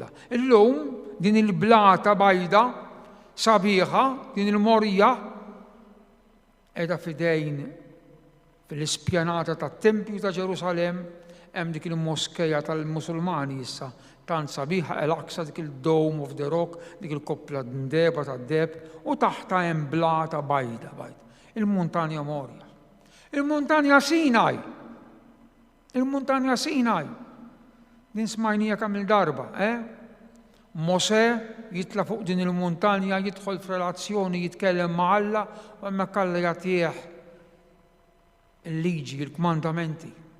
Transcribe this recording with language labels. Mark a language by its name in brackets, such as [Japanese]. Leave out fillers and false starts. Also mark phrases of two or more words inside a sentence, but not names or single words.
[Maltese] Illum din il-blata bajda sabiħa, din il-Morja qiegħda fidejn fil-ispjanata tat-Tempju ta' Ġerusalem hemm dik il-moskeja tal-Musulmani issa, tant sabiħa Al-Aqsa, dik il-Dome of the Rock, dik il-koppla ndeba tad-deb, u taħta hemm blata bajda. Il-Muntanja Morja. Il-Muntanja Sinaj. Din smajnija kemm il-darba, Mosè jitla fuq din il-muntanja, jidħol f'relazzjoni, jitkellem ma' Alla, u hemmhekk Alla jagħtih il-liġi, il-kmandamenti.